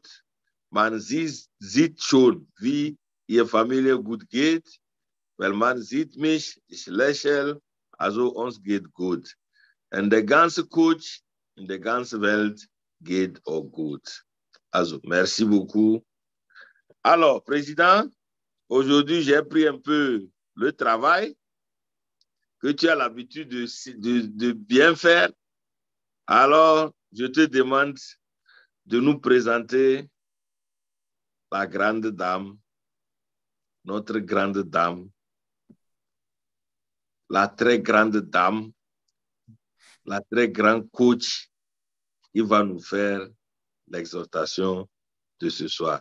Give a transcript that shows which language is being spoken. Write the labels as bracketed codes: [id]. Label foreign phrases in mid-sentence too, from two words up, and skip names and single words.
[de] Man sieht schon, wie ihre Familie gut geht, weil man sieht mich, ich lächle, also uns geht gut. Und der ganze Coach in der ganzen Welt geht auch gut. Also, [fr] merci beaucoup. Alors, Président, aujourd'hui, j'ai pris un peu le travail que tu as l'habitude de bien faire. Alors, je te demande de nous présenter la grande dame, notre grande dame, la très grande dame, la très grande coach qui va nous faire l'exhortation de ce soir.